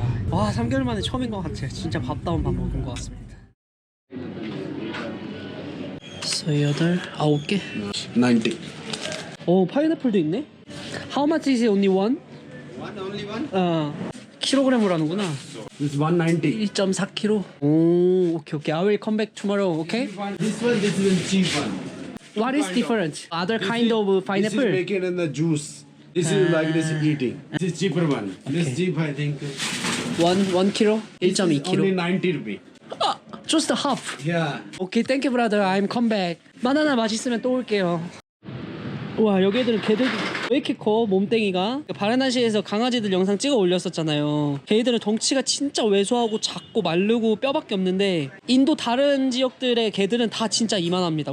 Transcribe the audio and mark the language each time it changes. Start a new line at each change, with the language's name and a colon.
Korean: 와, 3개월 만에 처음인 것 같아요. 진짜 밥다운 밥 먹은 것 같습니다. 8, 9개? 90. 오, 파인애플도 있네?
English: How much is it? Only one? One, only one?
Korean: 킬로그램으로 하는구나.
English: This 190. 1.4kg. 오, 오케이. I will come back tomorrow, okay? This is cheap one. What is different? Other kind of This is pineapple? making in the juice. This is like this eating. This is cheaper one. This Okay. cheap I think. 1 kg? This is only 1.2kg. 90 rupee. Just half. Yeah. 오케이, thank you brother. I'm come back.
Korean: 바나나 맛있으면 또 올게요. 와, 여기 애들은 걔들 왜 이렇게 커? 몸땡이가. 바라나시에서 강아지들 영상 찍어 올렸었잖아요. 걔들은 덩치가 진짜 왜소하고 작고 마르고 뼈밖에 없는데 인도 다른 지역들의 개들은 다 진짜 이만합니다.